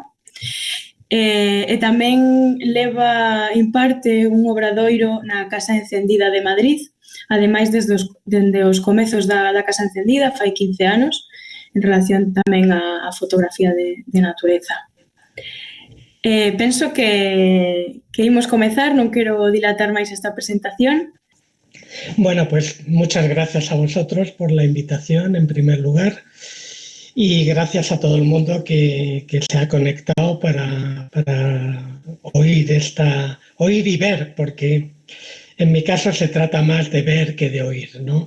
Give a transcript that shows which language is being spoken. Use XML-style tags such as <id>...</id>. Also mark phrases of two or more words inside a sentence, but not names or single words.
<gl>E tamén imparte un obradoiro na Casa Encendida de Madrid, ademais dende os comezos da Casa Encendida, fai 15 anos, en relación tamén á fotografía de natureza. Penso que imos comezar, non quero dilatar máis esta presentación.</gl> <es>Bueno, pues muchas gracias a vosotros por la invitación, en primer lugar, y gracias a todo el mundo que se ha conectado para oír y ver, porque en mi caso se trata más de ver que de oír, ¿no?</es>